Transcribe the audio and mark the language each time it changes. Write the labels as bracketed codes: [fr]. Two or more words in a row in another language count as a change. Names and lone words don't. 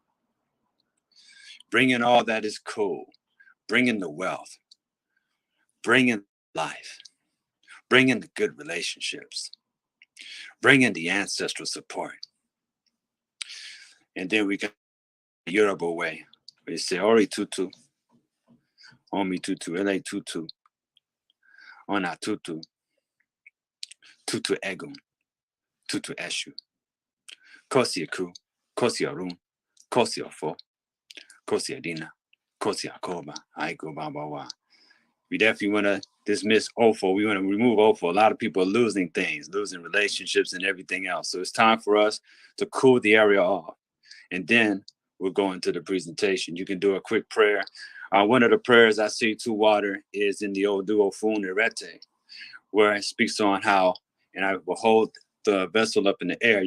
[en] Bring in all that is cool, bring in the wealth, bring in life, bring in the good relationships, bring in the ancestral support. And then we got the Yoruba way. [yo] We say, Ori tutu, Omi tutu, Ele tutu, Ona tutu, tutu egun, tutu eshu, Kosi aku, Kosi arun, Kosi ofo, Kosi adina, Kosi akoba, Aiko babawa. [en] We definitely want to dismiss OFO. We want to remove OFO. A lot of people are losing things, losing relationships and everything else. So it's time for us to cool the area off. And then we'll go into the presentation. You can do a quick prayer. One of the prayers I see to water is in the Odu Ofun Irete, where it speaks on how, and I will hold the vessel up in the air.